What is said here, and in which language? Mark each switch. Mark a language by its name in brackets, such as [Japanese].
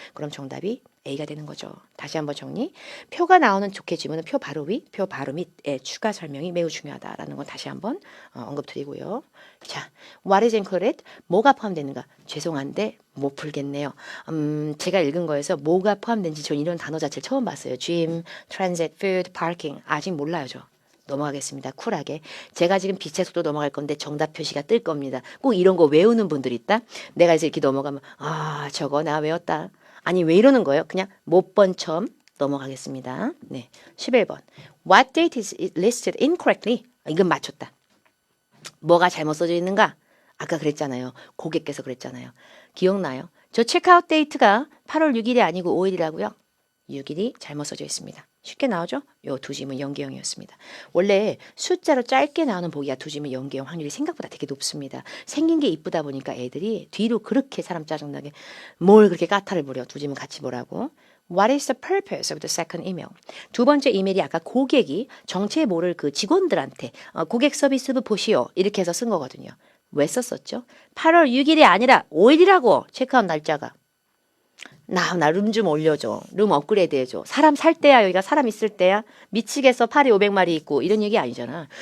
[Korean] 그럼 정답이 A가 되는 거죠. 다시 한번 정리. 표가 나오는 좋게 지문은 표 바로 위, 표 바로 밑에 추가 설명이 매우 중요하다라는 건 다시 한번 언급드리고요. 자, [English] what is included? [Korean] 뭐가 포함되는가? 죄송한데 못 풀겠네요. 제가 읽은 거에서 뭐가 포함된지 전 이런 단어 자체를 처음 봤어요. [English] gym, transit, food, parking. [Korean] 아직 몰라요, 저. 넘어가겠습니다. 쿨하게. 제가 지금 빛의 속도 넘어갈 건데 정답 표시가 뜰 겁니다. 꼭 이런 거 외우는 분들 있다? 내가 이제 이렇게 넘어가면 저거 나 외웠다. 아니 왜 이러는 거예요? 그냥 못 본 첨 넘어가겠습니다. 네, 11번. [English] What date is listed incorrectly? [Korean] 이건 맞췄다. 뭐가 잘못 써져 있는가? 아까 그랬잖아요. 고객께서 그랬잖아요. 기억나요? 저 체크아웃 데이트가 8월 6일이 아니고 5일이라고요? 6일이 잘못 써져 있습니다. 쉽게 나오죠? 요 두 지문 연계형이었습니다. 원래 숫자로 짧게 나오는 보기가 두 지문 연계형 확률이 생각보다 되게 높습니다. 생긴 게 이쁘다 보니까 애들이 뒤로 그렇게 사람 짜증나게 뭘 그렇게 까탈을 부려 두 지문 같이 보라고. [English] What is the purpose of the second email? [Korean] 두 번째 이메일이 아까 고객이 정체 모를 그 직원들한테 고객 서비스부 보시오 이렇게 해서 쓴 거거든요. 왜 썼었죠? 8월 6일이 아니라 5일이라고 체크아웃 날짜가. 나 룸 좀 올려줘. 룸 업그레이드 해줘. 사람 살 때야 여기가 사람 있을 때야. 미치겠어 파리 500마리 있고 이런 얘기 아니잖아.